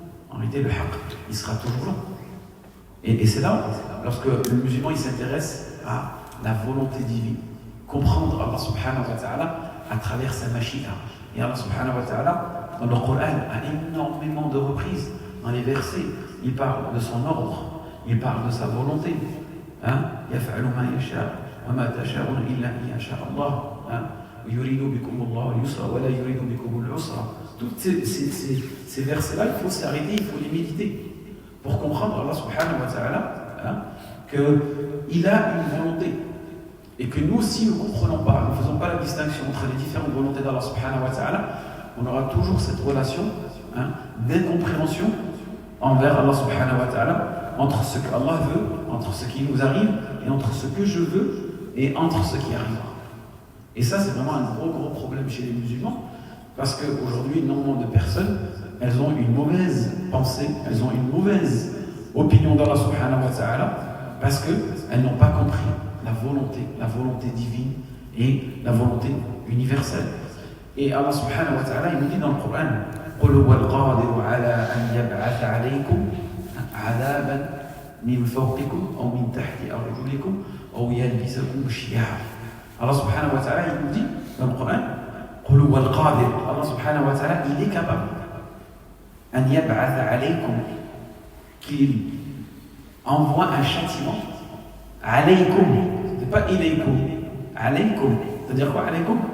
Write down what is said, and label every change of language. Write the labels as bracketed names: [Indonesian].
[French] En réalité, le haqq, il sera toujours là. Et c'est là, lorsque le musulman, il s'intéresse à la volonté divine, comprendre Allah subhanahu wa ta'ala à travers sa mashia. Et Allah subhanahu wa ta'ala, dans le Coran, a énormément de reprises, dans les versets, il parle de son ordre, il parle de sa volonté. [Arabic] يفعل ما يشاء وما تشاءون إلا أن يشاء الله. يريد بكم الله اليسر ولا يريد بكم العسر. [French] Tous ces versets-là, il faut s'arrêter, il faut les méditer pour comprendre Allah subhanahu wa ta'ala qu'il a une volonté. Et que nous, si nous ne comprenons pas, nous ne faisons pas la distinction entre les différentes volontés d'Allah subhanahu wa ta'ala, on aura toujours cette relation d'incompréhension envers Allah subhanahu wa ta'ala, entre ce qu'Allah veut, entre ce qui nous arrive, et entre ce que je veux, et entre ce qui arrivera. Et ça, c'est vraiment un gros problème chez les musulmans, parce qu'aujourd'hui, énormément de personnes, elles ont une mauvaise pensée, elles ont une mauvaise opinion d'Allah subhanahu wa ta'ala, parce qu'elles n'ont pas compris la volonté divine et la volonté universelle. Et Allah subhanahu wa ta'ala, il nous dit dans le Coran, [Arabic] قُلْ هُوَ الْقَادِرُ عَلَىٰ أَنْ يَبْعَثَ عَلَيْكُمْ عَذَابًا مِنْ فَوْقِكُمْ أَوْ مِنْ تَحْتِ أَرْجُلِكُمْ أَوْ يَلْبِسَكُمْ شِيَعًا. [French] Allah subhanahu wa ta'ala, il nous dit dans le Coran, [Arabic] قُلْ هُوَ الْقَادِرُ. [French] Allah subhanahu wa ta'ala, il est capable [Arabic] أَنْ يَبْعَثَ عَلَيْكُمْ, [French] qu'il envoie un châtiment alaykum, c'est pas ilaykum, alaykum, c'est-à-dire quoi alaykum?